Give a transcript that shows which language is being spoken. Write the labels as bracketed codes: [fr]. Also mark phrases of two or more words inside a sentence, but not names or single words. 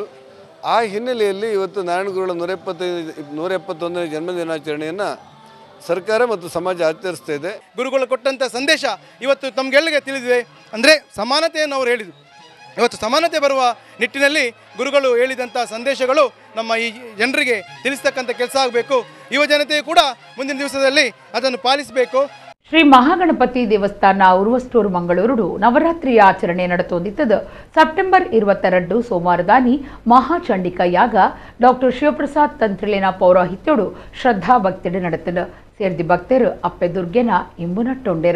[kn] ಆ ಹಿನ್ನೆಲೆಯಲ್ಲಿ ಇವತ್ತು ನಾರಾಯಣ ಗುರುಗಳ 171ನೇ ಜನ್ಮದಿನಾಚರಣೆಯನ್ನು ಸರ್ಕಾರ ಮತ್ತು ಸಮಾಜ ಆಚರಿಸ್ತಾ ಇದೆ. ಗುರುಗಳು ಕೊಟ್ಟಂಥ ಸಂದೇಶ ಇವತ್ತು ನಮಗೆಲ್ಲರಿಗೆ ತಿಳಿದಿದೆ. ಅಂದರೆ ಸಮಾನತೆಯನ್ನು ಅವರು ಹೇಳಿದರು. ಇವತ್ತು ಸಮಾನತೆ ಬರುವ ನಿಟ್ಟಿನಲ್ಲಿ ಗುರುಗಳು ಹೇಳಿದಂಥ ಸಂದೇಶಗಳು ನಮ್ಮ ಈ ಜನರಿಗೆ ತಿಳಿಸ್ತಕ್ಕಂಥ ಕೆಲಸ ಆಗಬೇಕು. ಯುವ ಜನತೆಯು ಕೂಡ ಮುಂದಿನ ದಿವಸದಲ್ಲಿ ಅದನ್ನು ಪಾಲಿಸಬೇಕು. [tcy] ಶ್ರೀ ಮಹಾಗಣಪತಿ ದೇವಸ್ಥಾನ ಉರುವಸ್ಟೂರು ಮಂಗಳೂರು ನವರಾತ್ರಿಯ ಆಚರಣೆ ನಡತೊಂದಿತ್ತದು. ಸೆಪ್ಟೆಂಬರ್ 22 ಸೋಮವಾರದಾನಿ ಮಹಾಚಂಡಿಕ ಯಾಗ ಡಾಕ್ಟರ್ ಶಿವಪ್ರಸಾದ್ ತಂತ್ರಿಲಿನ ಪೌರಾಹಿತ್ಯೋಡು ಶ್ರದ್ಧಾ ಭಕ್ತಿಡು ನಡೆತಲು ಸೇರಿದ ಭಕ್ತರು ಅಪ್ಪೆ ದುರ್ಗೆನ ಇಂಬು ನಟ್ಟೊಂಡೆರು.